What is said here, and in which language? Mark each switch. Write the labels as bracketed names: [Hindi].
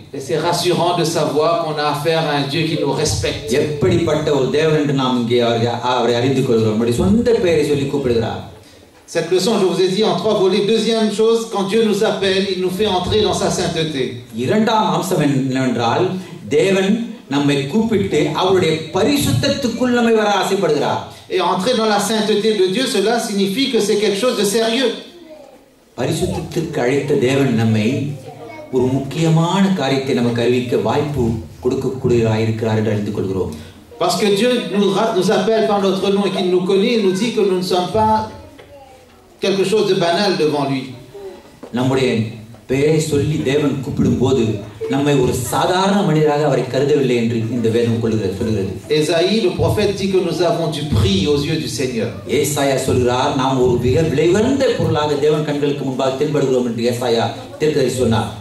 [French] Et c'est rassurant de savoir qu'on a affaire à un Dieu qui nous respecte. [Tamil] எப்படிப்பட்ட ஒரு தேவன் என்று நாம் இங்கே அவரை அறிந்து கொள்கிறோம். நம்முடைய சொந்த பெயரை சொல்லி கூப்பிடுகிறார். [French] Cette leçon, je vous ai dit en 3 volets. Deuxième chose, quand Dieu nous appelle, il nous fait entrer dans sa sainteté. [Tamil] இரண்டாம் அம்சம் என்னவென்றால், தேவன் நம்மை கூப்பிட்டு அவருடைய பரிசுத்தத்துக்குள் நம்மை வர ஆசைப்படுகிறார். [French] Et entrer dans la sainteté de Dieu, cela signifie que c'est quelque chose de sérieux. [Tamil] பரிசுத்தத்திற்கு அழைத்த தேவன் நம்மை ஒரு முக்கியமான காரியத்தை நமக்கு அறிவிக்க வாய்ப்பு கொடுக்கக்கூடியவராய் இருக்கிறார் என்று அறிந்து கொள்கிறோம். [French] Parce que Dieu nous appelle par notre nom et qu'il nous connaît, il nous dit que nous ne sommes pas quelque chose de banal devant lui. [Tamil] நம்முடைய பெயரை சொல்லி தேவன் கூப்பிடும்போது நம்மை ஒரு சாதாரண மனிதராக அவரை கருதவில்லை என்று இந்த வேதம் சொல்கிறது. [French] Ésaïe, le prophète, dit que nous avons du prix aux yeux du Seigneur. [Tamil] ஏசாயா சொல்கிறார், நாம் ஒரு மிக விலையுயர்ந்த பொருளாக தேவன் கண்களுக்கு முன்பாக தென்படுகிறோம் என்று ஏசாயா தீர்க்கதரிசி சொன்னார்.